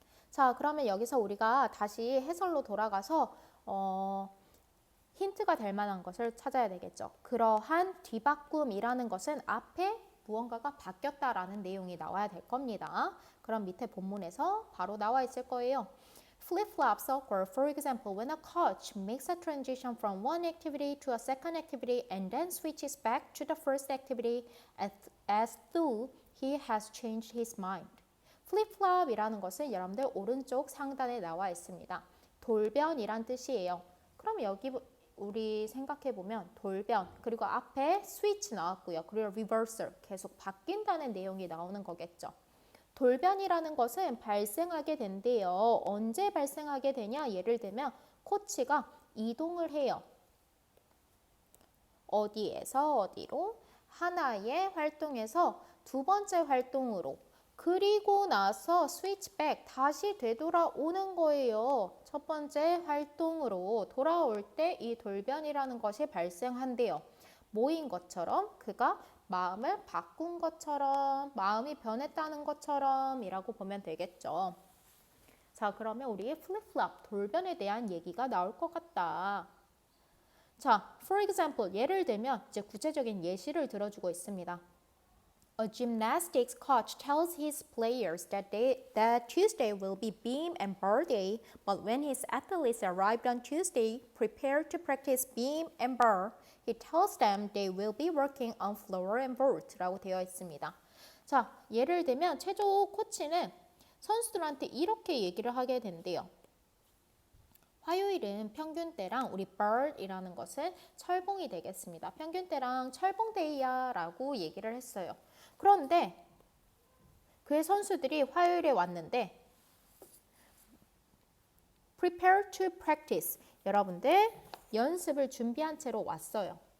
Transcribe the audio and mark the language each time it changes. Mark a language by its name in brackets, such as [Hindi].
[Korean] 자, 그러면 여기서 우리가 다시 해설로 돌아가서 힌트가 될 만한 것을 찾아야 되겠죠. 그러한 뒤바꿈이라는 것은 앞에 무언가가 바뀌었다라는 내용이 나와야 될 겁니다. 그럼 밑에 본문에서 바로 나와 있을 거예요. [English] Flip-flops occur, for example, when a coach makes a transition from one activity to a second activity and then switches back to the first activity as though he has changed his mind. [Korean] Flip-flop이라는 것은 여러분들 오른쪽 상단에 나와 있습니다. 돌변이란 뜻이에요. 그럼 여기 우리 생각해보면 돌변, 그리고 앞에 스위치 나왔고요. 그리고 reversal, 계속 바뀐다는 내용이 나오는 거겠죠. 돌변이라는 것은 발생하게 된대요. 언제 발생하게 되냐? 예를 들면 코치가 이동을 해요. 어디에서 어디로? 하나의 활동에서 두 번째 활동으로. 그리고 나서 스위치백 다시 되돌아오는 거예요. 첫 번째 활동으로 돌아올 때 이 돌변이라는 것이 발생한대요. 뭐인 것처럼? 그가 마음을 바꾼 것처럼, 마음이 변했다는 것처럼 이라고 보면 되겠죠. 자, 그러면 우리 flip-flop, 돌변에 대한 얘기가 나올 것 같다. 자, [English] for example, [Korean] 예를 들면 이제 구체적인 예시를 들어주고 있습니다. [English] A gymnastics coach tells his players that Tuesday will be beam and bar day, but when his athletes arrived on Tuesday, prepared to practice beam and bar, he tells them they will be working on floor and vault [Korean] 라고 되어 있습니다. 자, 예를 들면 체조 코치는 선수들한테 이렇게 얘기를 하게 된대요. 화요일은 평균대랑 우리 bar이라는 것은 철봉이 되겠습니다. 평균대랑 철봉데이야 라고 얘기를 했어요. 그런데 그의 선수들이 화요일에 왔는데 [English] prepare to practice, [Korean] 여러분들 연습을 준비한 채로 왔어요.